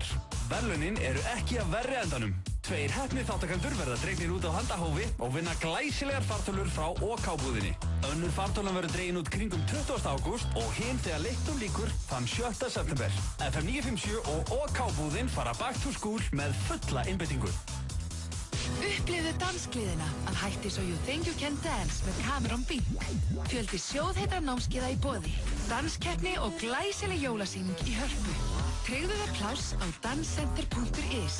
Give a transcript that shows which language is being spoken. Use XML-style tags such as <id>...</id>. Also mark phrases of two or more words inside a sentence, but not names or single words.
<is>Verðlaunin eru ekki af verri endanum. 2 heppnir þáttakendur verða dregnir út á handahófi og vinna glæsilegar fartölur frá OK-búðinni. Önnur fartölan verður dregin út kringum 20. ágúst og hinn þegar leiknum lýkur þann 7. september. FM 957 og OK-búðin fara</is> <en>back to school</en> <is>með fulla einbeitingu. Upplifðu dansgleðina að Hættis og</is> <en>You Think You Can Dance</en> <is>með Cameron Bink. Fjöldi sjóðheitra námskeiða í boði, danskeppni og glæsileg jólasýning í Hörpu. Tryggðu þér pláss á danscenter.is.</is>